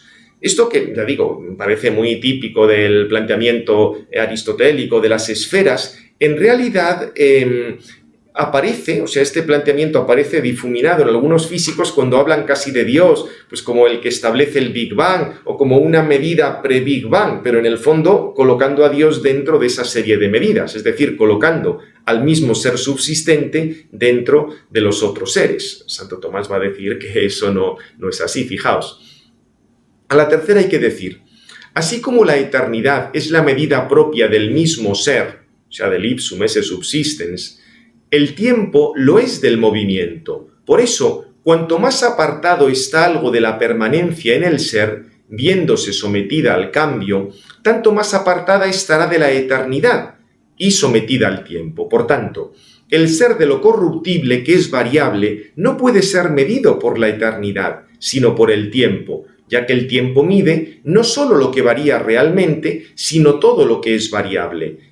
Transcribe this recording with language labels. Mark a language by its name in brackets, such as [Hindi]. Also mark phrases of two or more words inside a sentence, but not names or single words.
[Spanish] Esto que, ya digo, me parece muy típico del planteamiento aristotélico de las esferas, en realidad aparece, o sea, este planteamiento aparece difuminado en algunos físicos cuando hablan casi de Dios, pues como el que establece el [English] Big Bang [Spanish] o como una medida [English] pre-Big Bang, [Spanish] pero en el fondo colocando a Dios dentro de esa serie de medidas, es decir, colocando al mismo ser subsistente dentro de los otros seres. Santo Tomás va a decir que eso no es así, fijaos. A la tercera hay que decir, así como la eternidad es la medida propia del mismo ser, o sea, del [Latin] ipsum esse subsistens, [Spanish] el tiempo lo es del movimiento. Por eso, cuanto más apartado está algo de la permanencia en el ser, viéndose sometida al cambio, tanto más apartada estará de la eternidad y sometida al tiempo. Por tanto, el ser de lo corruptible, que es variable, no puede ser medido por la eternidad, sino por el tiempo, ya que el tiempo mide no solo lo que varía realmente, sino todo lo que es variable.